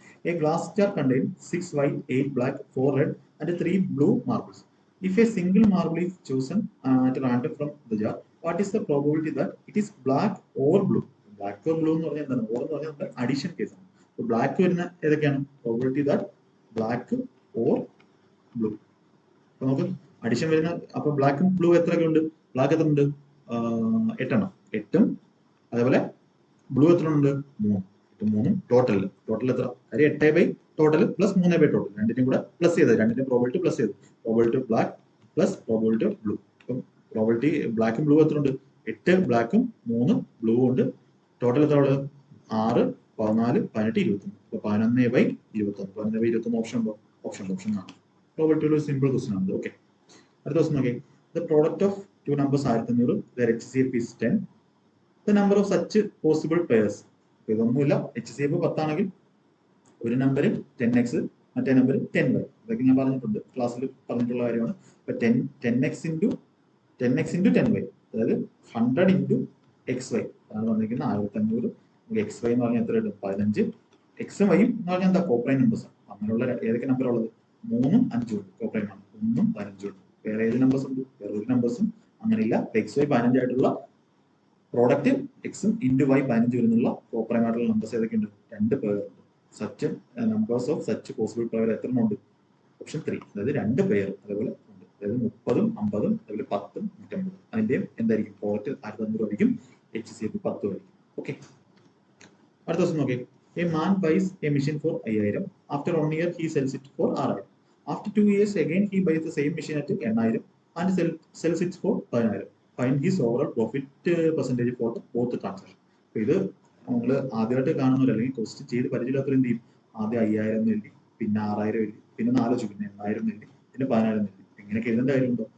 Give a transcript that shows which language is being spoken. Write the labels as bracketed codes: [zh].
[en] A glass jar contains 6 white, 8 black, 4 red, and 3 blue marbles. If a single marble is chosen at random from the jar, what is the probability that it is black or blue? Black or blue [ml] എന്ന് പറഞ്ഞാൽ എന്താണ്? Or എന്ന് പറഞ്ഞാൽ നമ്മുടെ addition case ആണ്. അപ്പോൾ black വരുന്ന ഏതൊക്കെയാണ്? Probability that black or blue. അപ്പൊ നമുക്ക് അഡീഷൻ വരുന്ന, അപ്പൊ ബ്ലാക്കും ബ്ലൂ എത്രയൊക്കെ ഉണ്ട്? ബ്ലാക്ക് എത്ര ഉണ്ട്? 8 8ഉം അതേപോലെ ബ്ലൂ എത്ര ഉണ്ട്? 3 ടോട്ടൽ എത്ര? കാര്യം 8 ടോട്ടൽ പ്ലസ് 3 ടോട്ടൽ രണ്ടിനും കൂടെ പ്ലസ് ചെയ്തത്, രണ്ടിന്റെ പ്രോബിലിറ്റി പ്ലസ് ചെയ്തു. Probability black plus probability blue. അപ്പം പ്രോബിലിറ്റി ബ്ലാക്കും ബ്ലൂ എത്ര ഉണ്ട്? 8 ബ്ലാക്കും 3 ബ്ലൂ ഉണ്ട്. ടോട്ടൽ എത്ര ഉള്ളത്? 6, 14, 18, 21. അപ്പൊ 11/21. 11/21 ഓപ്ഷൻ ഉണ്ടോ? ഓപ്ഷൻ ആണ്. പ്രോബിലിറ്റി സിമ്പിൾ ക്വസ്റ്റൻ ആണ്. ഓക്കെ, അടുത്ത ദിവസം നോക്കി. [en] The product of 2 numbers 1500, their HCF is 10. The number of such possible pairs. [ml] ഇതൊന്നുമില്ല. HCF 10 ആണെങ്കിൽ ഒരു നമ്പർ 10x, മറ്റേ നമ്പർ 10y. ഇതൊക്കെ ഞാൻ പറഞ്ഞിട്ടുണ്ട്, ക്ലാസ്സിൽ പറഞ്ഞിട്ടുള്ള കാര്യമാണ്. ഇപ്പൊ 10x ഇൻറ്റു 10y, അതായത് 100 ഇൻറ്റു xy അതാണ് പറഞ്ഞിരിക്കുന്നത്. 1500. xy എന്ന് പറഞ്ഞാൽ എത്ര കിട്ടും? 15. എക്സും വൈയും എന്ന് പറഞ്ഞാൽ എന്താ? കോപ്രൈൻ നമ്പേഴ്സ് ആണ്. അങ്ങനെയുള്ള ഏതൊക്കെ നമ്പർ ഉള്ളത്? 3ഉം 5ഉം ഉണ്ട്. കോപ്രൈൻ ആണ്. 1ഉം 15ഉം ഉണ്ട്. വേറെ ഏത് നമ്പേഴ്സ് ഉണ്ട്? വേറെ ഒരു നമ്പേഴ്സും അങ്ങനെയില്ല. xy 15 ആയിട്ടുള്ള പ്രോഡക്റ്റ് എക്സും ഇൻറ്റു വൈ 15 വരുന്നുള്ള പ്രോപ്പർ ആയിട്ടുള്ള നമ്പേഴ്സ് ഏതൊക്കെയുണ്ട്? 2 പേർ ഉണ്ട്. Such numbers of such possible pair എത്ര ഉണ്ട്? ഓപ്ഷൻ 3, അതായത് 2 പേർ അതേപോലെ ഉണ്ട്. അതായത് 30ഉം 50ഉം അതേപോലെ 10ഉം 150. അതിന്റെയും എന്തായിരിക്കും? പ്രോഡക്റ്റ് 1500 ആയിരിക്കും. HCF 10 ആയിരിക്കും. ഓക്കെ, അടുത്ത ദിവസം നോക്കി. [en] A man buys a machine for 5000. After 1 year he sells it for 6000. After 2 years again he buys the same machine at 8000 and sells it for 10000. Find his overall profit percentage for both transaction. [ml] അപ്പൊ ഇത് നമ്മൾ ആദ്യമായിട്ട് കാണുന്നവർ അല്ലെങ്കിൽ question ചെയ്ത് പരിചയമില്ലാത്തവർ എന്ത് ചെയ്യും? ആദ്യം 5000 എഴുതി, പിന്നെ 6000 എഴുതി, പിന്നെ 4 പിന്നെ 8000 എഴുതി, പിന്നെ 10000 എഴുതി. ഇങ്ങനെയൊക്കെ എഴുതേണ്ട കാര്യമുണ്ടോ?